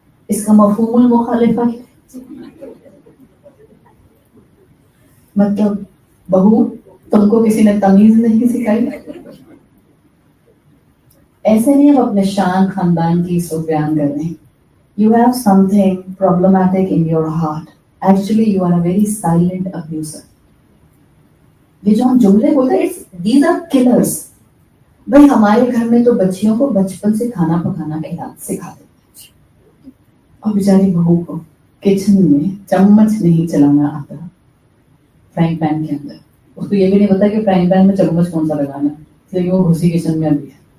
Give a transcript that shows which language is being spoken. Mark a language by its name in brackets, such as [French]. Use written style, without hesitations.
[Hindi] इसका मफहूमुल मुखालिफा मतलब बहू तुमको किसी ने तमीज नहीं सिखाई। ऐसे नहीं हम अपने शान खानदान की इसको बयान कर रहे हैं। [English] You have something problematic in your heart. Actually, you are a very silent abuser. [Hindi] ये जो हम जुमले बोलते हैं, [English] these are killers. [Hindi] भाई हमारे घर में तो बच्चियों को बचपन से खाना पकाना सिखाते हैं, और बेचारी बहू को किचन में चम्मच नहीं चलाना आता, फ्राइंग पैन के अंदर उसको ये भी नहीं पता कि फ्राइंग पैन में चम्मच कौन सा लगाना है, इसलिए वो घुसी किचन में अभी है।